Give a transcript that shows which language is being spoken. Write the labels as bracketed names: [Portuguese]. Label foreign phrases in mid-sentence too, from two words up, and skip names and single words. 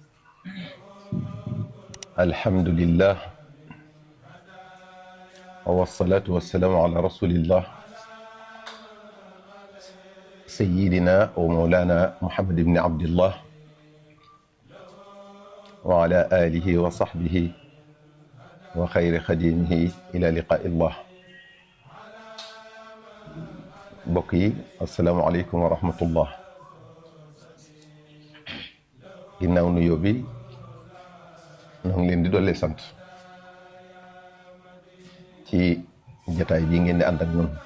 [Arabic] الحمد لله والصلاة والسلام على رسول الله سيدنا ومولانا محمد بن عبد الله وعلى آله وصحبه وخير خديمه إلى لقاء الله. [Wolof] mbokk yi [Arabic] السلام عليكم ورحمة الله. [Wolof] ginnaaw nuyoo bi ñoo ngi leen di dolli sant ci jataay bii ngeen di ànd ak ñun.